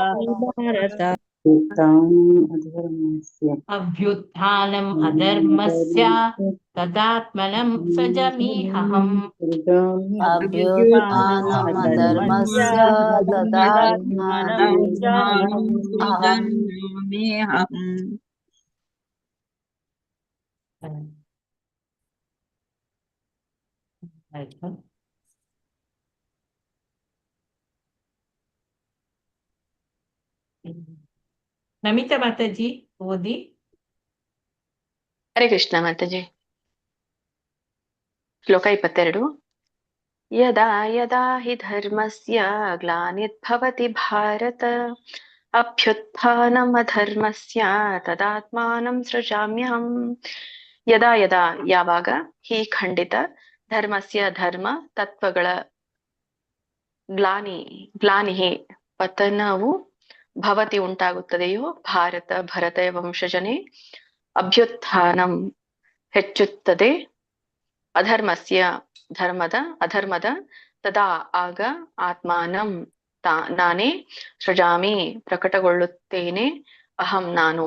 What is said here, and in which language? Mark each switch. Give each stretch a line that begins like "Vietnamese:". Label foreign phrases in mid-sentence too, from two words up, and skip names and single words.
Sanskrit: ಅಭ್ಯುತ್ಥಾನಂ ಅಧರ್ಮಸ್ಯ ತದಾತ್ಮನಂ ಸೃಜಾಮ್ಯಹಂ. ಅಭ್ಯುತ್ಥಾನಂ ಅಧರ್ಮಸ್ಯ ತದಾತ್ಮನಂ ಅಹಂ.
Kannada: ಆಯ್ತು. ನಮಿತಾ ಮಾತಾಜಿ ಓದಿ. ಹರೇ ಕೃಷ್ಣ ಮಾತಾಜಿ. ಶ್ಲೋಕ 22.
Sanskrit: ಯದಾ ಯದಾ ಹಿ ಧರ್ಮಸ್ಯ ಗ್ಲಾನಿರ್ಭವತಿ ಭಾರತ ಅಭ್ಯುತ್ಥಾನಂ ಅಧರ್ಮಸ್ಯ ತದಾತ್ಮಾನಂ ಸೃಜಾಮ್ಯಹಂ. ಯದಾ ಯದಾ
Kannada: ಯಾವಾಗ, ಹಿ ಖಂಡಿತ, ಧರ್ಮಸ್ಯ ಧರ್ಮ ತತ್ವಗಳ, ಗ್ಲಾನಿ ಪತನವು, ಭವತಿ ಉಂಟಾಗುತ್ತದೆಯೋ, ಭರತ ವಂಶಜನೇ, ಅಭ್ಯುತ್ಥಾನಂ ಹೆಚ್ಚುತ್ತದೆ, ಅಧರ್ಮಸ್ಯ ಅಧರ್ಮದ ತದಾ ಆಗ ಆತ್ಮಾನಂ ನಾನೇ ಸೃಜಾಮಿ ಪ್ರಕಟಗೊಳ್ಳುತ್ತೇನೆ ಅಹಂ ನಾನು.